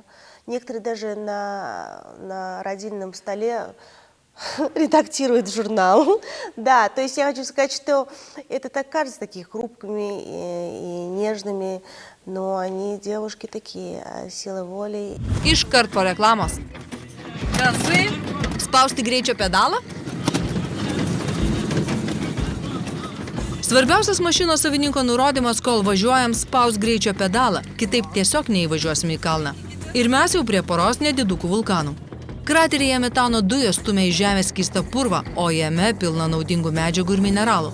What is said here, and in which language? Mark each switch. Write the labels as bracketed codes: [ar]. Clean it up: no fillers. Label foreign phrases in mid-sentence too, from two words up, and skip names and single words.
[ru] Некоторые даже на родильном столе редактируют журнал. Да, то есть я хочу сказать, что это так кажется такими хрупкими и нежными, но они девушки такие, сила воли. [lt] Iškart po reklamos. Kasai. Spausti greičio pedalą. Svarbiausias mašinos savininko nurodymas, kol važiuojam, spaus greičio pedalą, kitaip tiesiog neįvažiuosim į kalną. Ir mes jau prie poros nedidukų vulkanų. Krateryje metano dujos stumia į žemę skystą purvą, o jame pilna naudingų medžiagų ir mineralų.